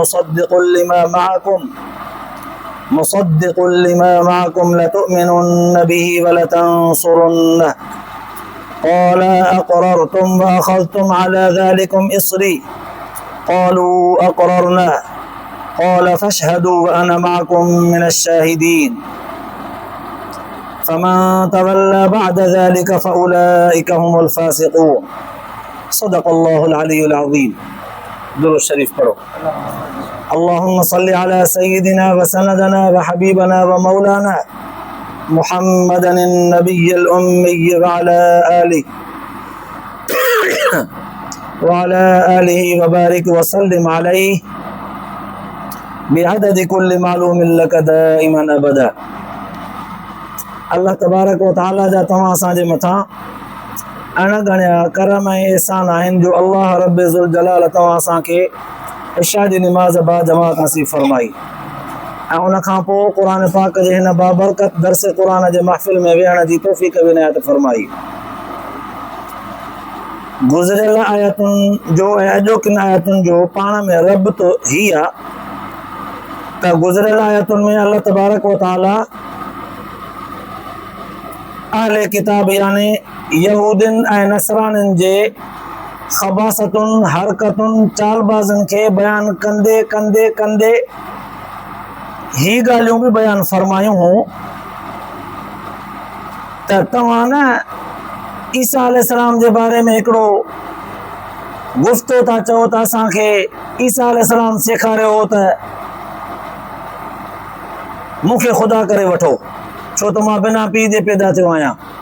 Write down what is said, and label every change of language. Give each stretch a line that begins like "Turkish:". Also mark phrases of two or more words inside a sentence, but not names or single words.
Arabic: مصدق لما معكم لتؤمنن به ولتنصرنه قال أأقررتم وأخذتم على ذلكم إصري قالوا أقررنا قال فاشهدوا وأنا معكم من الشاهدين فمن تولى بعد ذلك فأولئك هم الفاسقون. صدق الله العلي العظيم.
Sindhi: दुरूद शरीफ पढ़ो।
Arabic: اللهم صل على سيدنا وسندنا وحبيبنا ومولانا محمد النبي الأمي وعلى آله وبارك وسلم عليه بعدد كل معلوم لك دائما أبدا. الله تبارك وتعالى
Sindhi: जा तव्हां असांजे मथां अणगणिया करम ऐं एहसान आहिनि जो अल्लाह
Arabic: رب ذو الجلال
Sindhi: तव्हां असांखे इशा जी निमाज़ बा जमात नसीब फरमाई ऐं उन खां पोइ क़ुरान पाक जे हिन बाबरकत दरस क़ुरान जे महफ़िल में वेहण जी तौफ़ीक़ बि इनायत फरमाई। गुज़िरियल आयतुनि जो ऐं अॼोकिन आयतुनि जो पाण में रब्तो ही आहे त गुज़िरियल आयतुनि में
Arabic: الله تبارك وتعالى
Sindhi: अहले किताब यानी यहूदिन ऐं नसरानिन जे ख़बासतुनि हरकतुनि चालबाज़नि खे बयान कंदे कंदे कंदे ही ॻाल्हियूं बि बयान फरमायूं हुयूं त तव्हां न ईसा अलैहिस्सलाम जे बारे में हिकिड़ो गुफ़्तो था चओ त असांखे ईसा अलैहिस्सलाम सेखारियो हो त मूंखे ख़ुदा करे वठो छो त मां बिना पीउ जे पैदा थियो आहियां।